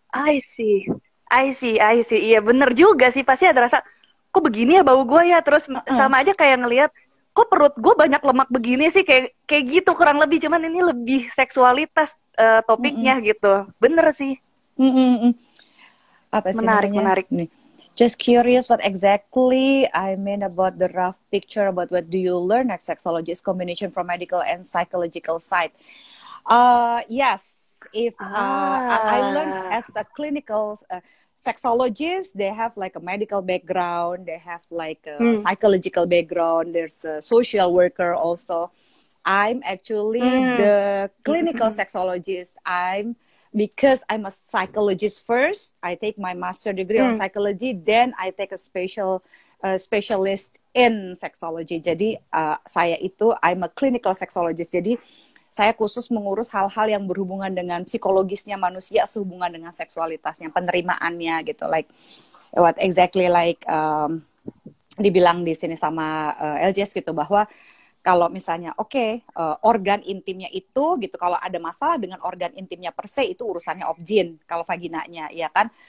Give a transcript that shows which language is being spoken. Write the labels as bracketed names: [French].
[English] I see. [Indonesian] Iya bener juga sih, pasti ada rasa kok begini ya bau gue ya. Terus sama aja kayak ngelihat kok perut gue banyak lemak begini sih, kayak gitu kurang lebih. Cuman ini lebih seksualitas topiknya gitu. Bener sih. Apa sih menarik nih? [English] Just curious what exactly I mean about the rough picture about what do you learn as sexologist combination from medical and psychological side. Yes, if I learned as a clinical sexologist, they have like a medical background, they have like a psychological background, there's a social worker also. I'm actually the clinical sexologist. Because I'm a psychologist first, I take my master degree on psychology, then I take a specialist in sexology. [Indonesian] Jadi saya itu [English] I'm a clinical sexologist. [Indonesian] Jadi saya khusus mengurus hal-hal yang berhubungan dengan psikologisnya manusia sehubungan dengan seksualitasnya, penerimaannya gitu. [English] Like what exactly like [Indonesian] dibilang di sini sama LJS gitu, bahwa kalau misalnya organ intimnya itu gitu, kalau ada masalah dengan organ intimnya per se itu urusannya obgyn, kalau vaginanya ya kan.